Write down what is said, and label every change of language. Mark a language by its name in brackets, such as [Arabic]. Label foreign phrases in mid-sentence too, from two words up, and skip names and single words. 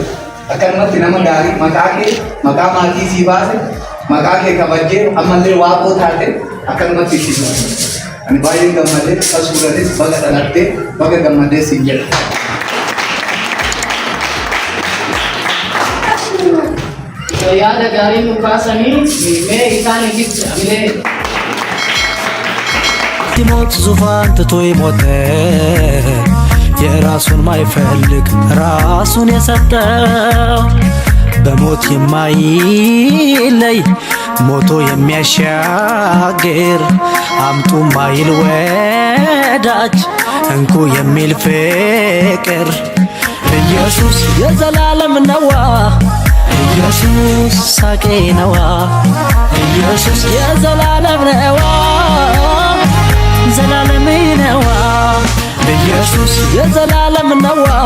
[Oromo] Akkanumatti nama gaarii maqaa maatii sii baase maqaa kee kabajjee ammallee Waaqoo taate akkanumatti itti ani baay'ee gammadee kasuudhanis baga dhalattee baga gammadee siin jedha. yaada gaarii nu kaasanii mee isaaniifis amlee [Amharic] ሲሞት ዙፋን ትቶ ሞተ የራሱን ማይፈልግ ራሱን የሰጠው በሞት የማይለይ ሞቶ የሚያሻግር አምጡ ማይል ወዳጅ እንኩ የሚል ፍቅር ኢየሱስ የዘላለም ነዋ ኢየሱስ ሳቄ ነዋ ኢየሱስ የዘላለም ነዋ ዘላለም ነዋ ኢየሱስ የዘላለም ነዋ